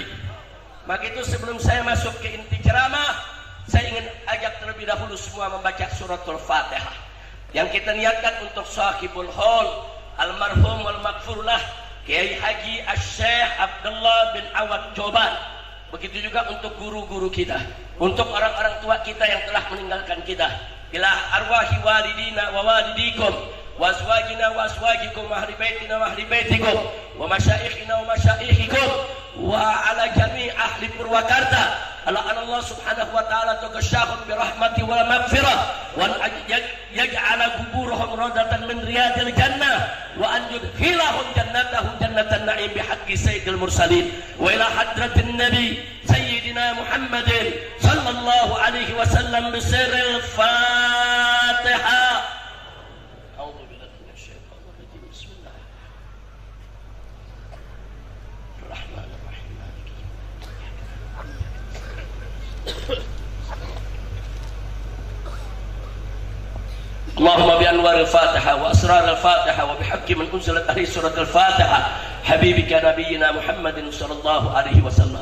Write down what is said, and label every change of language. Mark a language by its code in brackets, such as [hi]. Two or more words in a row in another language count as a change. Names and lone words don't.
[id] Begitu sebelum saya masuk ke inti ceramah, saya ingin ajak terlebih dahulu semua membaca suratul Fatihah yang kita niatkan untuk [ar] صاحب الحول المرحوم والمغفور له [id] Kiai Haji Asy-Syaikh Abdullah bin Awad Joban. Begitu juga untuk guru-guru kita, untuk orang-orang tua kita yang telah meninggalkan kita. [ar] إلى أرواح والدينا و والديكم و أزواجنا و أزواجكم و أهل بيتنا و أهل بيتكم و مشايخنا و مشايخكم و على جميع أهل Purwakarta. الله سبحانه و تعالى تغشاهم ب رحمة و مغفرة و يجعل قبورهم روضة من رياض الجنة و أن يدخلهم جنتهم جنة النعيم ب حق سيد المرسلين و إلى حضرة النبي سيدنا محمد صلى الله عليه وسلم ب سر الفاتحة. أعوذ بالله من الشيطان الرجيم. اللهم بأنوار الفاتحة وأسرار الفاتحة وبحق من أنزلت عليه سورة الفاتحة حبيبك نبينا محمد صلى الله عليه وسلم.